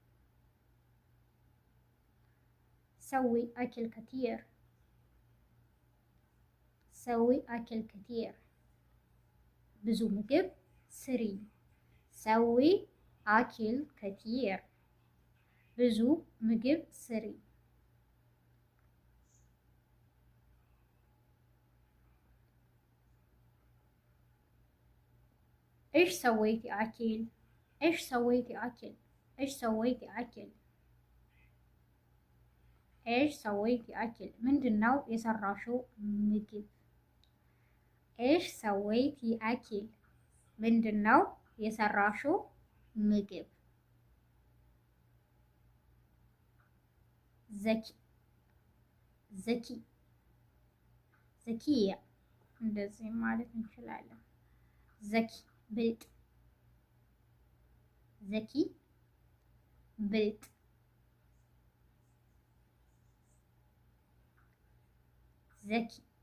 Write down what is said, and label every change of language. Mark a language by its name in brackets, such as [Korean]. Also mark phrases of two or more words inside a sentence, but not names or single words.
[Arabic] سوي أكل كثير፣ سوي أكل كثير [Amharic] ብዙ ምግብ ስሪ። [Arabic] سوي أكل كثير [Amharic] ብዙ ምግብ ስሪ። [Arabic] ايش سويتي اكل؟ ايش سويتي اكل؟ ايش سويتي اكل؟ ايش سويتي اكل [Amharic] ምንድነው የሰራሽው ምግብ? [Arabic] ايش سويتي اكل [Amharic] ምንድነው የሰራሽው ምግብ? [Arabic] ذكي ذكي ذكية [Amharic] እንደዚህ ማለት እንችላለን። ዘኪ ብልጥ፣ ዘኪ ብልጥ፣ ዘኪ